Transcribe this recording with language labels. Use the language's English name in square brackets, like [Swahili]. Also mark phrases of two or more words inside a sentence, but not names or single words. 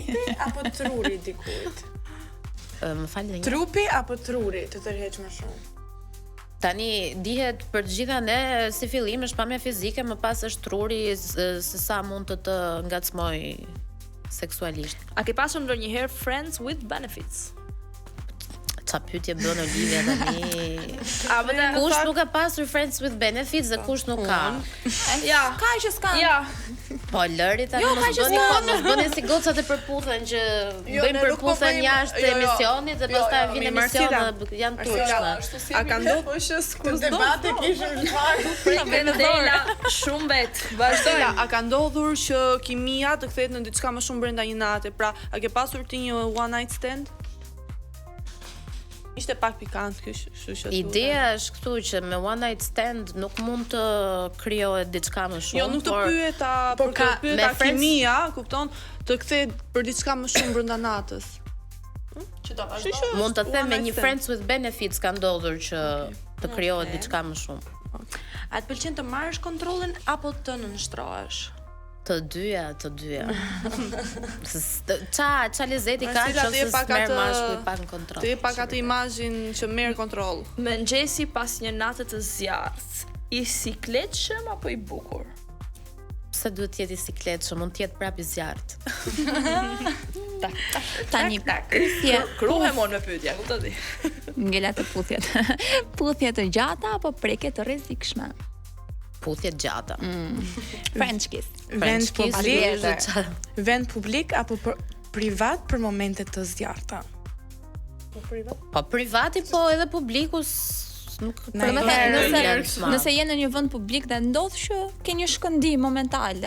[Albanian] trupi apo truri dikujt? Më falni. Trupi apo truri të tërheq më shumë? Tani dihet për të gjitha ne si fillim është pamja fizike, më pas është truri se sa mund të ngacmoj seksualisht. A ke pasur ndonjëherë [English] friends with benefits? [Albanian] Ça pyetje bën Olivia tani? A vëtë Kush nuk ka pasur [English] friends with benefits [Albanian] dhe kush nuk ka? Ja, Ka që s'kan. ja. Po lëri tani Jo, mos ka që bëni s'ka. mos bëni si gocat e përputhen që Jo, bëjnë ne nuk po përputhen bëjmë- jashtë jo, jo. emisionit dhe pastaj jo, vjen mi, emision Marcela. dhe janë turshme. Ashtu si A ka ndodhur që s'ku debate kishim çfarë. Dela shumë vet. Marcela, a ka ndodhur që kimia të kthehet në diçka më shumë brenda një nate? Pra, a ke pasur ti një [English] one night stand? [Albanian] Ishte pak pikant kjo, kështu që. Ideja është këtu që me [English] one night stand [Albanian] nuk mund të krijohet diçka më shumë. Jo, nuk të por pyeta, por për të pyeta me friends- kimia, kupton, të kthehet për diçka më shumë brenda natës. Që ta Kështu vazhdoj. që mund të është them one me night një stand. [English] friends with benefits [Albanian] ka ndodhur që të krijohet diçka më shumë. A të pëlqen të marrësh kontrollin apo të nënshtrohesh? Të dyja. Ça lezeti ka Marcela, që ti je se pak smer atë- mashkulli pak në kontroll. Ti pak atë imazhin që merr kontroll. Mëngjesi pas një nate të zjarrt, i sikletshëm apo i bukur? Pse duhet të jetë i sikletshëm, mund të jetë prapë i zjarrt. Tani puthje. Kruhemon me pyetja, kupton ti? Ngela të puthjet. Puthje të gjata apo prekje të rrezikshme? Puthje gjata. [English] French kiss. [Albanian] Vend Kiss, publik, qa- vend publik apo privat për momente të zjarrta. Po privati po edhe publiku nuk Për më herë thënë, janë nëse s'ma. nëse je në një vend publik dhe ndodh që ke një shkëndim momentale.